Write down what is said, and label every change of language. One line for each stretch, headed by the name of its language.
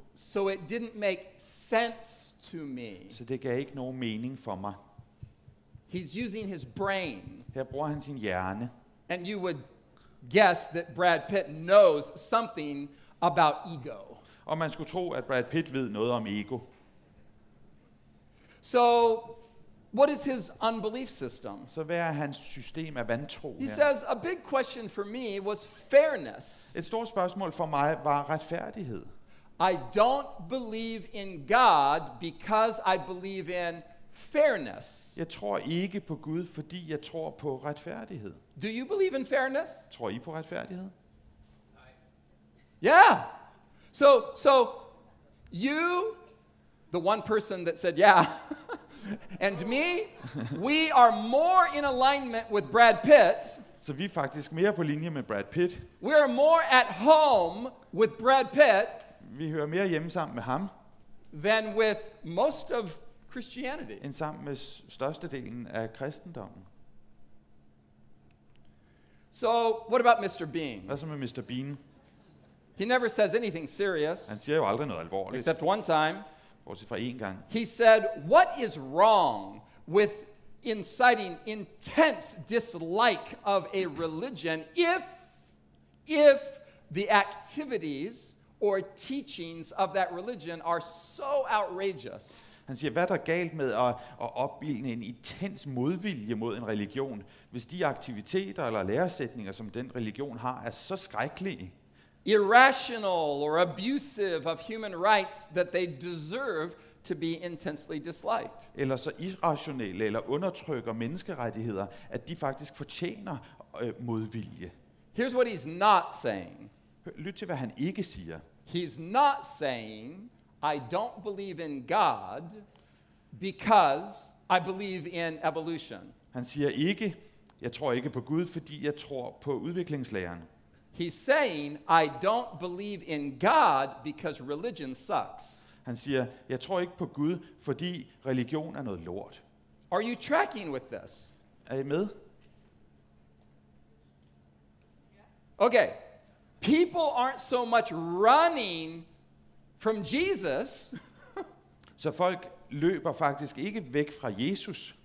English: So it didn't make sense to me.
Danish: Så det gav ikke nogen mening for mig.
English: He's using his brain.
Danish: Her bruger han sin hjerne.
English: And you would guess that Brad Pitt knows something about ego.
Danish: Og man skulle tro, at Brad Pitt ved noget om ego.
English: So, what is his unbelief system?
Danish: Så hvad er hans system af vantro
English: He
Danish: her?
English: says, a big question for me was fairness.
Danish: Et stort spørgsmål for mig var retfærdighed.
English: I don't believe in God because I believe in fairness.
Danish: Jeg tror ikke på Gud, fordi jeg tror på retfærdighed.
English: Do you believe in fairness?
Danish: Tror I på retfærdighed?
English: Yeah. So you, the one person that said yeah, and me, we are more in alignment with Brad Pitt.
Danish: Så vi er faktisk mere på linje med Brad Pitt.
English: We are more at home with Brad Pitt
Danish: Vi hører mere hjemme sammen med ham,
English: than with most of Christianity.
Danish: end sammen med størstedelen af kristendommen.
English: So, what about Mr. Bean?
Danish: Hvad så med Mr. Bean?
English: He never says anything serious,
Danish: Han siger jo aldrig noget alvorligt,
English: except one time.
Danish: bortset fra én gang.
English: He said, what is wrong with inciting intense dislike of a religion if the activities or teachings of that religion are so outrageous?
Danish: Han siger, hvad er der galt med at opbilde en intens modvilje mod en religion, hvis de aktiviteter eller læresætninger, som den religion har, er så skrækkelige,
English: Irrational or abusive of human rights that they deserve to be intensely disliked.
Danish: eller så irrationelle eller undertrykker menneskerettigheder, at de faktisk fortjener modvilje.
English: Here's what he's not saying.
Danish: Lyt til, hvad han ikke siger.
English: He's not saying, I don't believe in God because I believe in evolution.
Danish: Han siger ikke, jeg tror ikke på Gud, fordi jeg tror på udviklingslæren.
English: He's saying, I don't believe in God because religion sucks.
Danish: Han siger, jeg tror ikke på Gud, fordi religion er noget lort.
English: Are you tracking with this?
Danish: Er I med?
English: Okay. People aren't so much running from Jesus.
Danish: Så folk løber faktisk ikke væk fra Jesus.